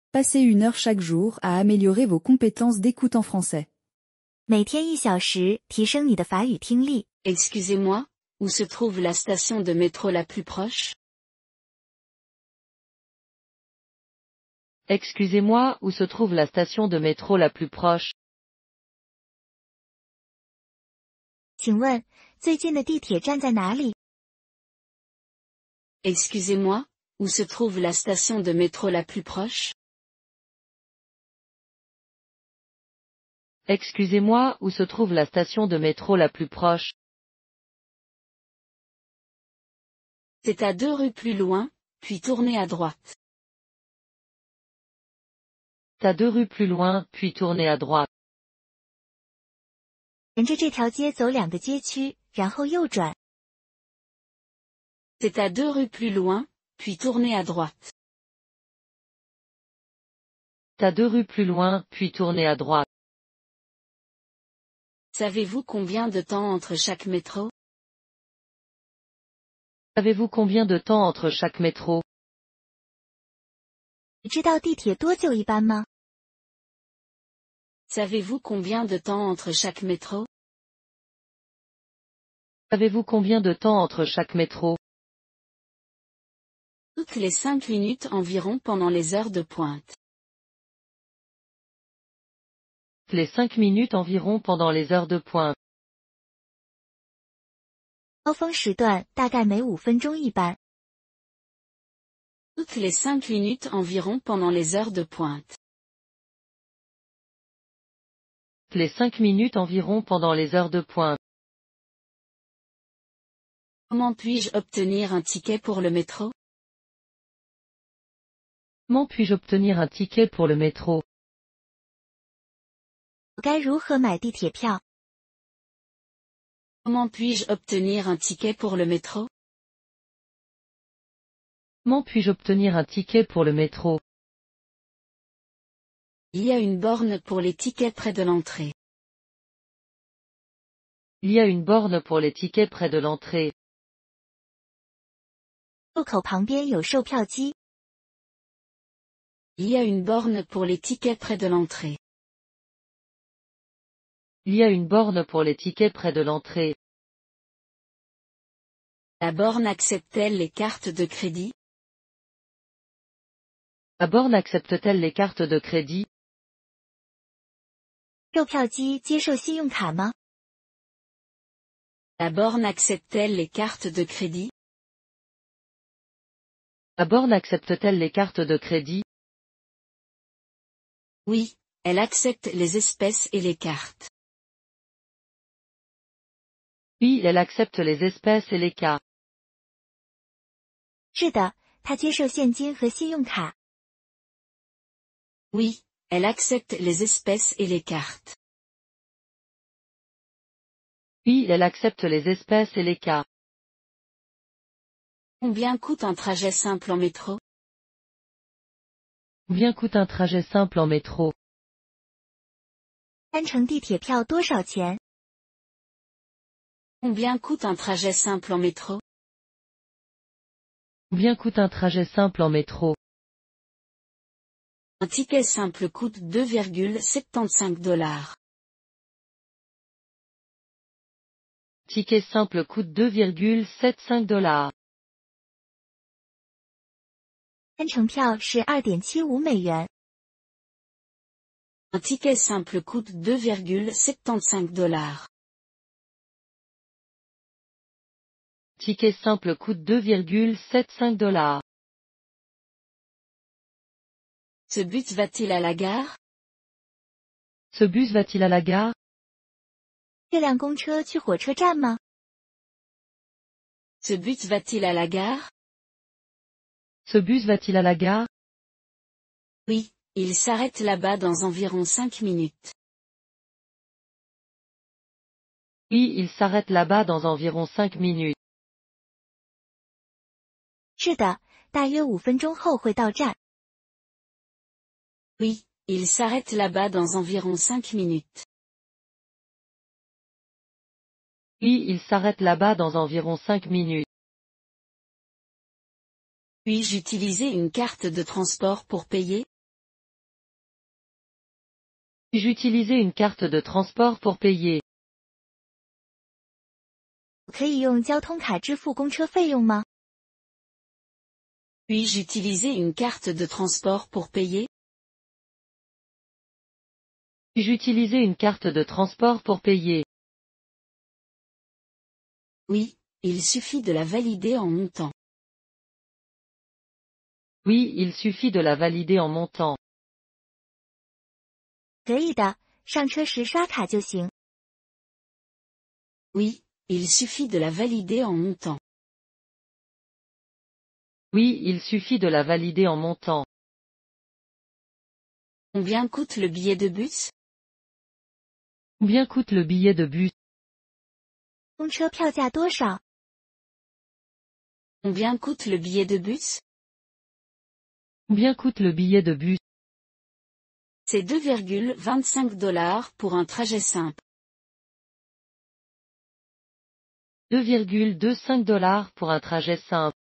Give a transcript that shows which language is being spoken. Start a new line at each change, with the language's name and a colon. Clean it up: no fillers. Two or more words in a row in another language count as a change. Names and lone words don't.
French: Passez 1 heure chaque jour à améliorer vos compétences d'écoute en français.
Chinese: 每天1小时，提升你的法语听力。
French: Excusez-moi, où se trouve la station de métro la plus proche? Excusez-moi, où se trouve la station de métro la plus proche?
Chinese: 请问，最近的地铁站在哪里？
French: Excusez-moi, où se trouve la station de métro la plus proche? Excusez-moi, où se trouve la station de métro la plus proche? C'est à 2 rues plus loin, puis tournez à droite. C'est à 2 rues plus loin, puis tournez à droite.
Chinese: 沿着这条街走2个街区，然后右转。
French: C'est à 2 rues plus loin, puis tournez à droite. C'est à 2 rues plus loin, puis tournez à droite. Savez-vous combien de temps entre chaque métro? Savez-vous combien de temps entre chaque métro?
Chinese: 你知道地铁多久一班吗？
French: Savez-vous combien de temps entre chaque métro? Savez-vous combien de temps entre chaque métro? Toutes les 5 minutes environ pendant les heures de pointe. Les 5 minutes environ pendant les heures de pointe.
Chinese: 高峰时段大概每5分钟一班。
French: Toutes les 5 minutes environ pendant les heures de pointe. Les 5 minutes environ pendant les heures de pointe. Comment puis-je obtenir un ticket pour le métro? Comment puis-je obtenir un ticket pour le métro?
Chinese: 我该如何买地铁票？
French: Comment puis-je obtenir un ticket pour le métro? Comment puis-je obtenir un ticket pour le métro? Il y a une borne pour les tickets près de l'entrée. Il y a une borne pour les tickets près de l'entrée.
Chinese: 入口旁边有售票机。
French: Il y a une borne pour les tickets près de l'entrée. Il y a une borne pour les tickets près de l'entrée. La borne accepte-t-elle les cartes de crédit? La borne accepte-t-elle les cartes de crédit?
Chinese: 售票机接受信用卡吗？
French: La borne accepte-t-elle les cartes de crédit? La borne accepte-t-elle les cartes de crédit? Oui, elle accepte les espèces et les cartes. Oui, elle accepte les espèces et les cartes.
Chinese: 是的，他接受现金和信用卡。
French: Oui, elle accepte les espèces et les cartes. Oui, elle accepte les espèces et les cartes. Combien coûte un trajet simple en métro? Combien coûte un trajet simple en métro?
Chinese: 单程地铁票多少钱？
French: Combien coûte un trajet simple en métro? Combien coûte un trajet simple en métro? Un ticket simple coûte 2,75 $. Ticket simple coûte 2,75 $.
Chinese: 单程票是2.75美元。
French: Un ticket simple coûte 2,75 $. Ticket simple coûte 2,75 $. Ce bus va-t-il à la gare? Ce bus va-t-il à la gare?
Chinese: 这辆公车去火车站吗？
French: Ce bus va-t-il à la gare? Ce bus va-t-il à la gare? Oui, il s'arrête là-bas dans environ 5 minutes. Oui, il s'arrête là-bas dans environ 5 minutes.
Chinese: 是的，大约5分钟后会到站。
French: Oui, il s'arrête là-bas dans environ 5 minutes. Oui, il s'arrête là-bas dans environ 5 minutes. Puis-je utiliser une carte de transport pour payer? Puis-je utiliser une carte de transport pour payer?
Chinese: 我可以用交通卡支付公车费用吗？
French: Puis-je utiliser une carte de transport pour payer? Puis-je utiliser une carte de transport pour payer? Oui, il suffit de la valider en montant. Oui, il suffit de la valider en montant.
Chinese: 可以的，上车时刷卡就行。
French: Oui, il suffit de la valider en montant. Oui, il suffit de la valider en montant. Combien coûte le billet de bus? Combien coûte le billet de bus?
Chinese: 公车票价多少？
French: Combien coûte le billet de bus? Combien coûte le billet de bus? C'est 2,25 $ pour un trajet simple. 2,25 $ pour un trajet simple.